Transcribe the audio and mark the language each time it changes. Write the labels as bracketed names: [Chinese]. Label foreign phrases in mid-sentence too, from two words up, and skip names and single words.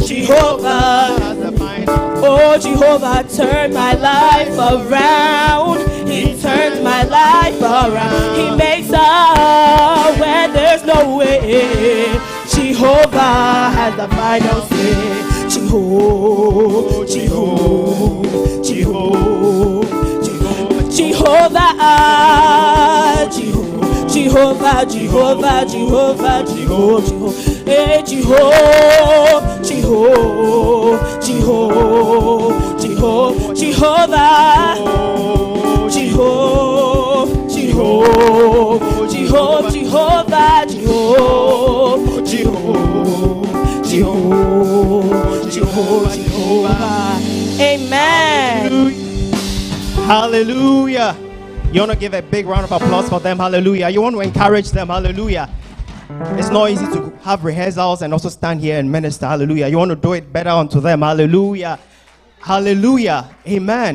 [English] Jehovah has the final. Oh, Jehovah turned my life around. He turns my life around. He makes up when there's no way. Jehovah has the final say. Jehovah, Jehovah, Jehovah, Jehovah, Jehovah, Jehovah, Jehovah, Jehovah, hey, Jehovah, Jehovah, Jehovah, Jehovah, Jehovah, Jehovah, Jehovah, Jehovah, Jehovah, Jehovah. Amen. Hallelujah. You want to give a big round of applause for them. Hallelujah. You want to encourage them. Hallelujah. It's not easy to have rehearsals and also stand here and minister. Hallelujah. You want to do it better unto them. Hallelujah. Hallelujah. Amen.